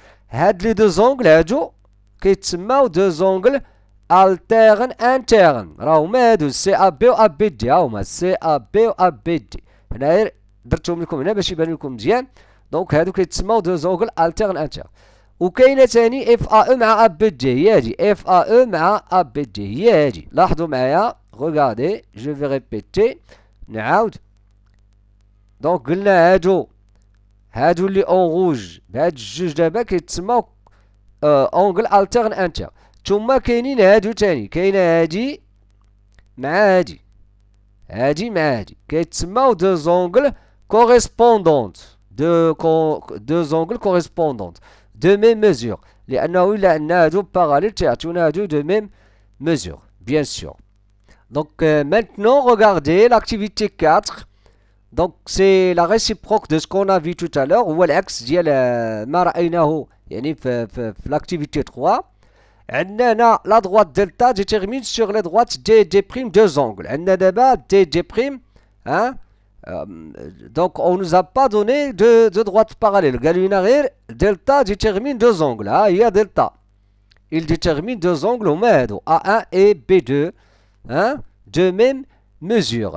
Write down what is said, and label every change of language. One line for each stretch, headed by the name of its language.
Arabic: هاد لي دو زونغل هادو كيتسماو
French: دو زونغل alterne interne.
Arabic: راهما هادو CAB و ABD. هاهما CAB و ABD. هنايا درتهم لكم هنا باش يبان لكم مزيان. دونك هادو كيتسماو
French: دو زونغل alterne interne.
Arabic: وكاينه ثاني FAE مع ABD. هي هادي FAE مع ABD. هي هادي. لاحظوا معايا.
French: regardez. je vais répéter.
Arabic: نعاود. دونك قلنا هادو اللي
French: اون روج
Arabic: بهاد الجوج دابا كيتسماو
French: اونغل الترن انتر.
Arabic: ثم كاينين هادو تاني. كاينه هادي مع هادي. هادي مع هادي كيتسماو
French: دو زونغل كوريسبوندونت. دو زونغل كوريسبوندونت دو ميم ميزور.
Arabic: لانه الا عندنا هادو باراليل تيعطيونا هادو
French: دو ميم ميزور بيان سور. Donc maintenant regardez l'activité 4. Donc c'est la réciproque de ce qu'on a vu tout à l'heure.
Arabic: هو العكس ديال ما رأيناه يعني في
French: l'activité 3.
Arabic: عندنا هنا
French: la droite delta détermine sur les droites D prime deux angles.
Arabic: عندنا دابا
French: D prime hein. Donc on nous a pas donné de droite parallèle.
Arabic: قالوا لنا غير
French: delta détermine deux angles.
Arabic: ها هي delta.
French: Il détermine deux angles
Arabic: هما هادو
French: A1 et B2 hein, de même mesure.